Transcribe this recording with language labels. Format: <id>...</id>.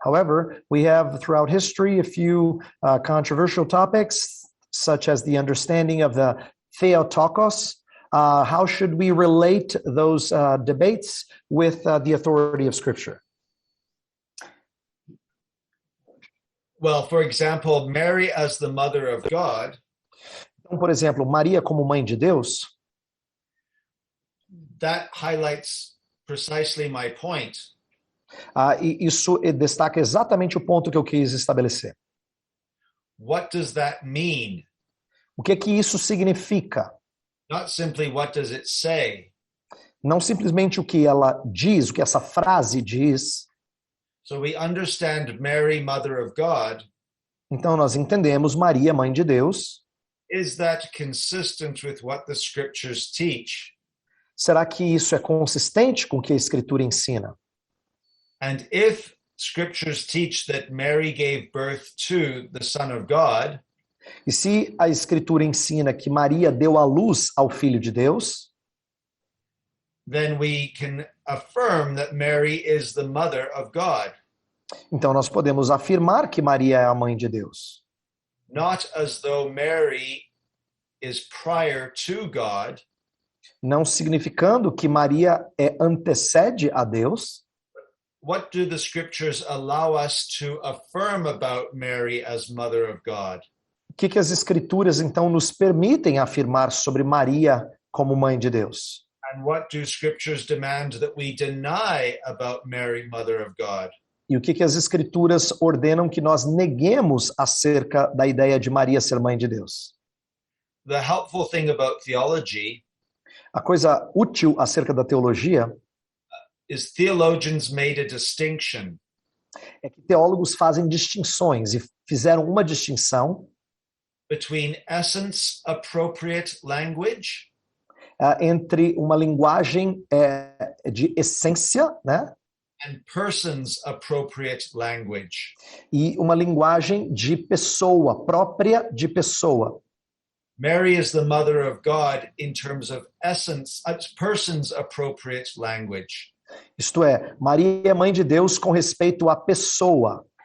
<en>However, we have throughout history a few controversial topics, such as the understanding of the Theotokos. How should we relate those debates with the authority of Scripture? Well, for example, Mary as the mother of God.</en> <pt>Então, por exemplo, Maria como mãe de Deus.</pt> <en>That highlights precisely my point.</en> <pt>E isso destaca exatamente o ponto que eu quis estabelecer.</pt> <en>What does that mean?</en> <pt>O que isso significa?</pt> <en>Not simply what does it say.</en> <pt>Não simplesmente o que ela diz, o que essa frase diz.</pt> <en>So we understand Mary, Mother of God.</en> <pt>Então nós entendemos Maria, mãe de Deus.</pt> <en>Is that consistent with what the Scriptures teach?</en> <pt>Será que isso é consistente com o que a Escritura ensina?</pt> <en>And if Scriptures teach that Mary gave birth to the Son of God,</en> <pt>e se a Escritura ensina que Maria deu à luz ao Filho de Deus,</pt> <en>then we can affirm that Mary is the mother of God.</en> <pt>Então nós podemos afirmar que Maria é a mãe de Deus.</pt> <en>Not as though Mary is prior to God.</en> <pt>Não significando que Maria antecede a Deus.</pt> <en>What do the Scriptures allow us to affirm about Mary as mother of God?</en> <pt>O que as Escrituras então nos permitem afirmar sobre Maria como mãe de Deus?</pt> <en>And what do Scriptures demand that we deny about Mary, mother of God?</en> <pt>E o que as Escrituras ordenam que nós neguemos acerca da ideia de Maria ser mãe de Deus?</pt> <en>The helpful thing about theology</en> <pt>a coisa útil acerca da teologia</pt> <en>is theologians made a distinction.</en> <pt>É que teólogos fazem distinções e fizeram uma distinção</pt> <en>between essence appropriate language</en> <pt>entre uma linguagem de essência, né?</pt> <en>And persons appropriate language.</en> <pt>E uma linguagem de pessoa, própria de pessoa.</pt> <en>Mary is the mother of God in terms of essence, persons appropriate language.</en> <pt>Isto é, Maria é mãe de Deus com respeito à pessoa.</pt>